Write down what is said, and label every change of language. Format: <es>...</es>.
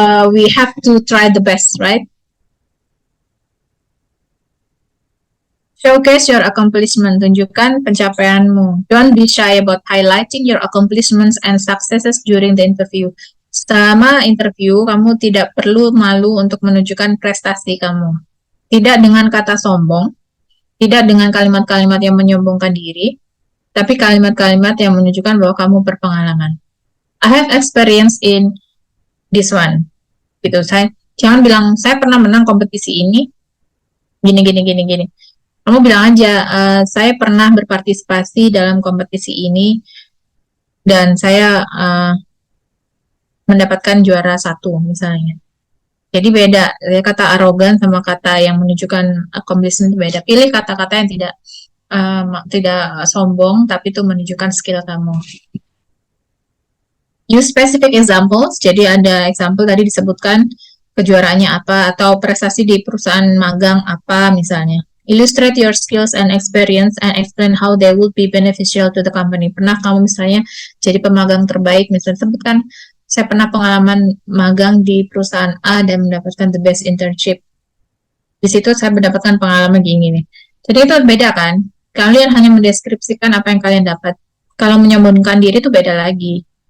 <en>We have to try the best, right? Showcase your accomplishment.</en> <id>Tunjukkan pencapaianmu.</id> <en>Don't be shy about highlighting your accomplishments and successes during the interview.</en> <id>Selama interview, kamu tidak perlu malu untuk menunjukkan prestasi kamu. Tidak dengan kata sombong, tidak dengan kalimat-kalimat yang menyombongkan diri, tapi kalimat-kalimat yang menunjukkan bahwa kamu berpengalaman.</id> <en>I have experience in this one.</en> <id>Gitu. Jangan bilang saya pernah menang kompetisi ini. Gini. Kamu bilang aja, saya pernah berpartisipasi dalam kompetisi ini dan saya mendapatkan juara 1 misalnya. Jadi beda, kata arogan sama kata yang menunjukkan accomplishment beda. Pilih kata-kata yang tidak sombong, tapi itu menunjukkan skill kamu.</id> <en>Use specific examples,</en> <id>jadi ada example tadi disebutkan kejuaraannya apa, atau prestasi di perusahaan magang apa misalnya.</id> <en>Illustrate your skills and experience and explain how they will be beneficial to the company.</en> <id>Pernah kamu misalnya jadi pemagang terbaik, misalnya sebutkan, saya pernah pengalaman magang di perusahaan A dan mendapatkan</id> <en>the best internship.</en> <id>Di situ saya mendapatkan pengalaman gini nih. Jadi itu beda kan? Kalian hanya mendeskripsikan apa yang kalian dapat. Kalau menyombongkan diri itu beda lagi.</id>